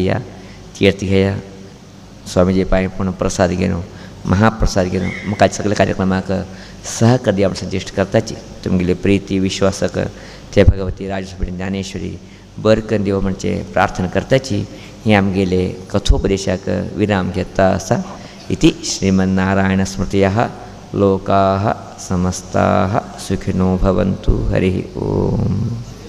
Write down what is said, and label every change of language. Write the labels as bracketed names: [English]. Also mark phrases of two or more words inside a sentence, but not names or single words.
[Konkani] या तीर्थ घेया स्वामीजी पांय पूण प्रसाद घेवन महाप्रसाद घेवन म्हाका सगळ्या कार्यक्रमाक सहकार दिवप सजेस्ट करताची तुमगेली प्रिती विश्वासक ते भगवती राजस्वती ज्ञानेश्वरी बर करून दिवं म्हणजे प्रार्थना करताची ही आमगेले कथोपदेशाक विराम घेता आसा [Sanskrit] इति श्रीमन्नारायण स्मृतयः लोकाः समस्ताः सुखिनो भवन्तु हरिः ओम।